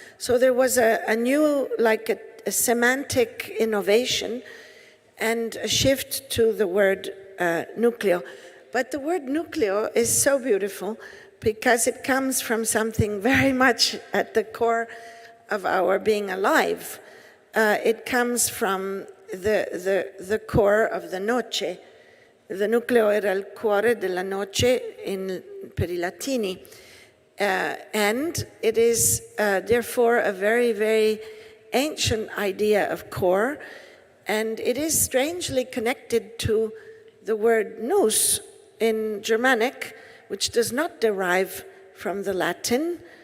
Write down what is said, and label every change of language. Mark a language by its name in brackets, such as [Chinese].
[English] So there was a new, like a semantic innovation and a shift to the word nucleo. But the word nucleo is so beautiful because it comes from something very much at the core of our being alive. It comes from the core of the noce. [Italian] The nucleo era il cuore della noce per i Latini. [English] And it is therefore a very, very ancient idea of core, and it is strangely connected to the word nous in Germanic, which does not derive from the Latin.